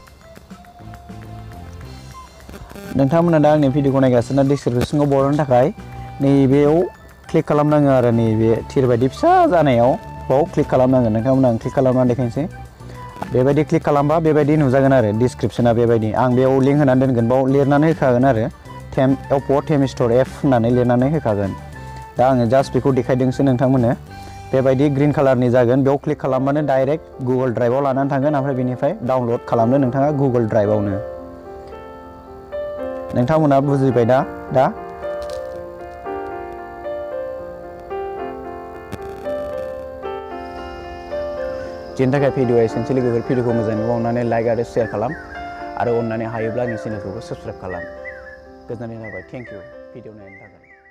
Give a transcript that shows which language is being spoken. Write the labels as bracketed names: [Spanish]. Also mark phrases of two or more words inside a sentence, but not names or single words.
[Bodo] नोंथांमोना दा आंनि भिडिअखौ नायगासिनो डिसक्रिप्शनखौ बर'नो थाखाय नैबेयाव क्लिक खालामनाङो आरो नैबे थिर बायदि फिसा जानायाव बाव क्लिक खालामनांगोन नोंथांमोना आं क्लिक खालामनानै देखायनोसै बेबायदि क्लिक खालामबा बेबायदि नुजागोन आरो डिसक्रिप्शना बेबायदि आं बेयाव लिंक होनानै दोनगोन बाव लिरनानै होखागोन आरो oppo theme store एप होननानै लिरनानै होखागोन दा आङो जास्ट बेखौ देखायदोंसो नोंथांमोननो बेबायदि ग्रीन कालारनि जागोन बेयाव क्लिक खालामबानो डाइरेक्ट गुगोल ड्राइभआव लानानै थांगोन ओमफ्राय बेनिफ्राय डाउनल'ड खालामदो नोंथाङा गुगोल ड्राइभआवनो नोंथांमोना बुजिबाय दा बेनि थाखाय भिडिअआ एसेनोसै लोगोफोर भिडिअखौ मोजां नुबा अन्नानै लाइक आरो शेयार खालाम आरो अन्नानै हायोब्ला आंनि चेनेलखौबो साबस्क्राइब खालाम गोजोननाय थाबाय [English] thank you [Bodo] भिडिअ नायनायनि थाखाय